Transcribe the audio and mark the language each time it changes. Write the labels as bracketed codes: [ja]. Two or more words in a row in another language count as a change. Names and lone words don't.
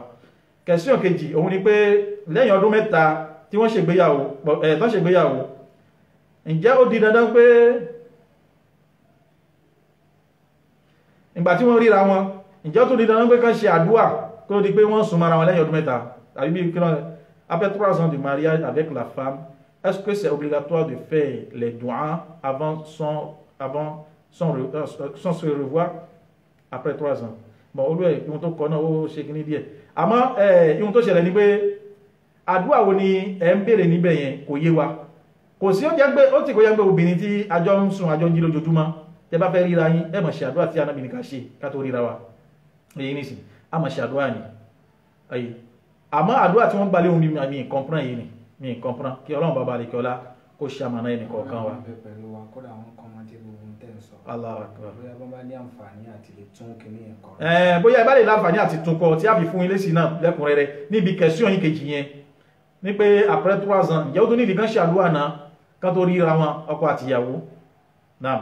[yo] kẹsíọ̀n kejì òun ni pé lẹ́yìn ọdún mẹ́ta tí wọ́n ṣègbéyàwó ǹjẹ́ ó di dandan pé ìgbà tí wọ́n ríra wọn ǹjẹ́ ó tó di dandan pé kán ṣe àdúà kó di pé wọ́n sùn mara wọn lẹ́yìn ọdún mẹ́ta, àbí bí kí wọ́n [fr] après 3 ans de mariage avec la femme, est-ce que c'est obligatoire de faire les doigts avant sans se revoir après 3 ans? [yo] Bon, olú ẹ̀ ihun tó kọ náà ó ṣe kí ní díẹ̀, àmọ́ ihun tó ṣẹlẹ̀ ní pé àdúà wo ni ẹ ń bèèrè níbẹ̀ yẹn kò yé wa. Kò sí ó jẹ́ pé ó ti kò yẹ pé obìnrin tí àjọ ń sùn àjọ ń jí lójoojúmọ́ tẹ́ bá fẹ́ ríra yín ẹ máa ṣe àdúrà tí Ànábì ní ká ṣe ká tó ríra wa, èyí nìsín a máa ṣe àdúrà ni ayé, àmọ́ àdúrà tí wọ́n gbalẹ̀ ohun mi comprend yìí ni mi comprend. Kí Ọlọ́run bá balẹ̀ kí ọlá kó ṣamọ̀nà ẹnì kọ̀ọ̀kan wa. [ar] الله أكبر. [yo] Bóyá ìbá lè láǹfààní àti tún kọ tí a fi fún ilé sí náà lẹ́kùnrẹ́rẹ́ níbi kẹsíọ̀n yìí kejì yẹn ní pé [fr] après 3 ans [yo] ǹjẹ́ ó tó ní ìdíkan ṣe àdúrà náà ká tó ríra wọn ọkọ àti ìyàwó náà.